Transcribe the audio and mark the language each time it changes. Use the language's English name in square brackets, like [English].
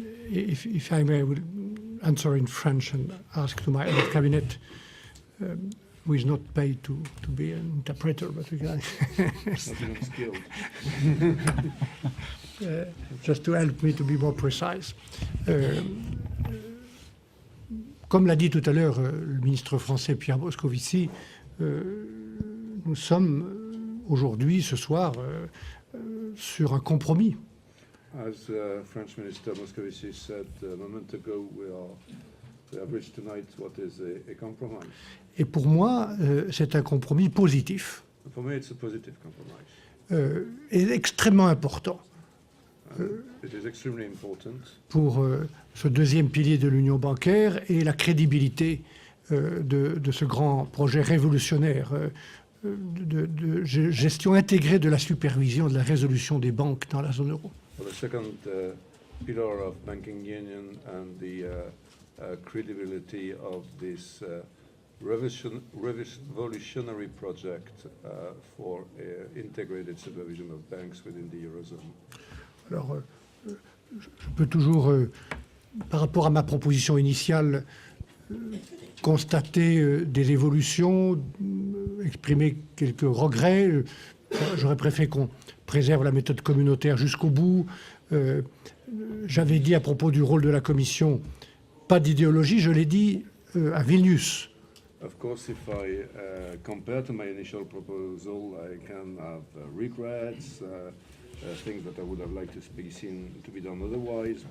[English] If I may, I will answer in French and ask to my head of cabinet, who is not paid to be an interpreter, but we can just to help me to be more precise. [French] Comme l'a dit tout à l'heure le ministre français Pierre Moscovici, nous sommes aujourd'hui, ce soir, sur un compromis. [English] As French Minister Moscovici said a moment ago, we have reached tonight what is a compromise. [French] Et pour moi, c'est un compromis positif. [English] For me, it's a positive compromise. [French] Et extrêmement important. [English] It is extremely important. [French] Pour ce deuxième pilier de l'union bancaire et la crédibilité de ce grand projet révolutionnaire de gestion intégrée de la supervision de la résolution des banques dans la zone euro. [English] For the second pillar of banking union and the credibility of this revolutionary project for integrated supervision of banks within the Eurozone. [French] Alors, je peux toujours, par rapport à ma proposition initiale, constater des évolutions, exprimer quelques regrets. J'aurais préféré qu'on préserve la méthode communautaire jusqu'au bout. J'avais dit à propos du rôle de la Commission, pas d'idéologie, je l'ai dit à Vilnius. [English] Of course, if I compare to my initial proposal, I can have regrets, things that I would have liked to be seen to be done otherwise.